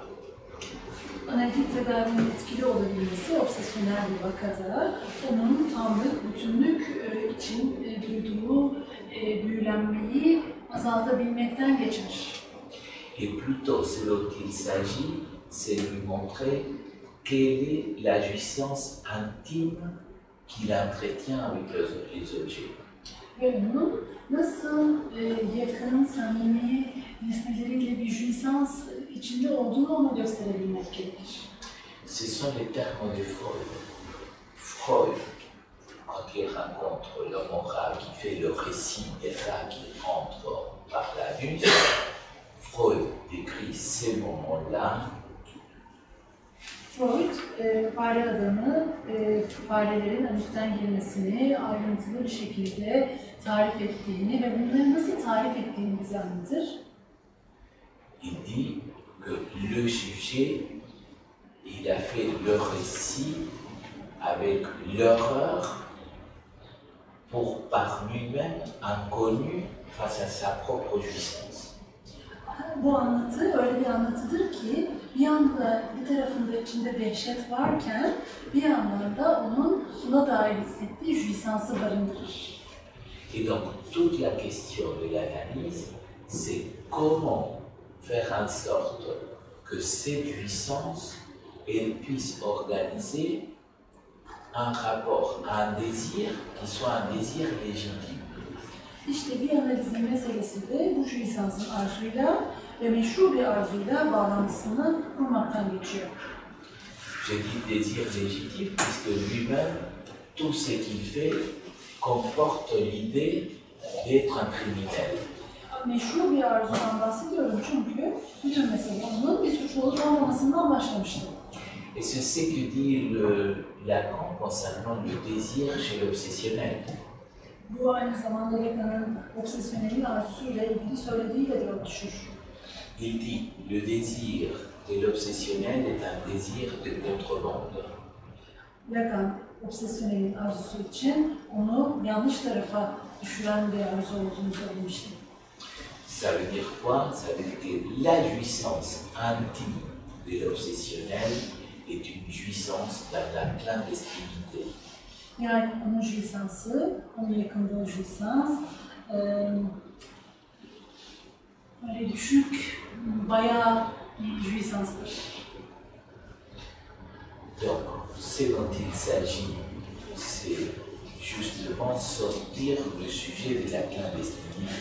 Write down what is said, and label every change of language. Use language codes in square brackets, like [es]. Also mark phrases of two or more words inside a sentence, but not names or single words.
[tr] Analitik tedavinin etkili olabilmesi obsesyonel bir vakada onun tamlık, bütünlük için duyduğu büyülenmeyi azaltabilmekten geçer. [fr] Et plutôt, ce dont il s'agit, c'est de lui montrer quelle est la jouissance intime qu'il entretient avec les objets. [tr] Ve onun nasıl yakın, samimi nesneleriyle bir jouissance içinde olduğunu ona gösterebilmek gerekir. [fr] Ce sont les termes de Freud. Freud, quand il rencontre l'homme rat qui fait le récit des rats qui entrent par l'anus, Freud décrit ces moments-là. [tr] Freud, fare adamı, farelerin anüsten girmesini ayrıntılı bir şekilde tarif ettiğini ve bunları nasıl tarif ettiğini bize anlatır. [fr] Il dit que le sujet, il a fait le récit avec l'horreur pour par lui-même inconnu face à sa propre jouissance. [tr] Bu anlatı öyle bir anlatıdır ki bir yanda bir tarafında içinde dehşet varken bir yandan da onun buna dair hissettiği jouissance'ı barındırır. [fr] Et donc toute la question de l'analyse, c'est comment faire en sorte que cette jouissance, elle puisse organiser un rapport, un désir qui soit un désir légitime. [tr] İşte bir analizin meselesi de bu jouissance'ın arzuyla ve meşru bir arzuyla bağlantısını kurmaktan geçiyor. [fr] Je dis désir légitime puisque lui-même, tout ce qu'il fait comporte l'idée d'être un criminel. [tr] Meşru bir arzudan bahsediyorum çünkü bütün mesele onun bir suçlu olup olmamasından başlamıştı. [fr] Et c'est ce que dit Lacan concernant le désir chez l'obsessionnel. [tr] Bu aynı zamanda Lacan'ın obsesyonelin arzusuyla ilgili söylediğiyle de örtüşür. [fr] Il dit le désir de l'obsessionnel est un désir de contrebande. [tr] Lacan, obsesyonelin arzusu için onu yanlış tarafa düşüren bir arzu olduğunu söylemişti. [fr] Ça veut dire quoi? Ça veut dire que la jouissance intime de l'obsessionnel est une jouissance dans la clandestinité. [tr] Yani onun jouissance'ı, onun yakındığı jouissance, böyle düşük, bayağı bir jouissance'dır. [fr] Donc, ce dont il s'agit, c'est justement sortir le sujet de la clandestinité.